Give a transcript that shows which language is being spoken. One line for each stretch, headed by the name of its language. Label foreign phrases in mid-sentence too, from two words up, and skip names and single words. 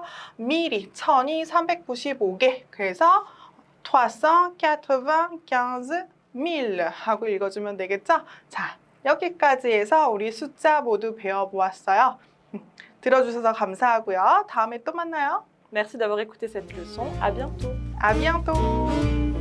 Korean: 밀이 천이 395개 그래서 395,000 하고 읽어주면 되겠죠? 자, 여기까지 해서 우리 숫자 모두 배워보았어요. 들어주셔서 감사하고요. 다음에 또 만나요.
French: Merci d'avoir écouté cette leçon. À bientôt. À bientôt.